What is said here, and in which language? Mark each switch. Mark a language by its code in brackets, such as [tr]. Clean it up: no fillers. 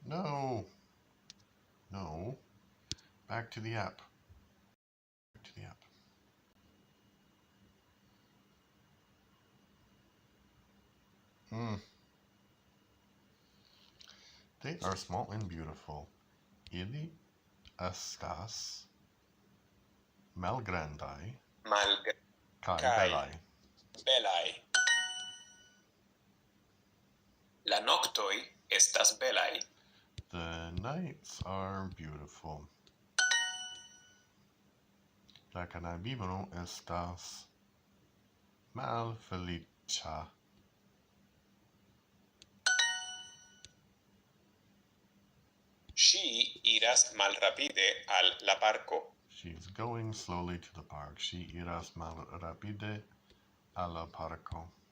[en] No! No. Back to the app. Back to the app. They are small and beautiful. [eo] Ili estas malgrandaj kaj belaj. Belaj. La noktoj estas belaj. The nights are beautiful. La knabino estas malfeliĉa. Ŝi iras malrapide al la parko. [en] She is going slowly to the park. [eo] She iras malrapide al la parko.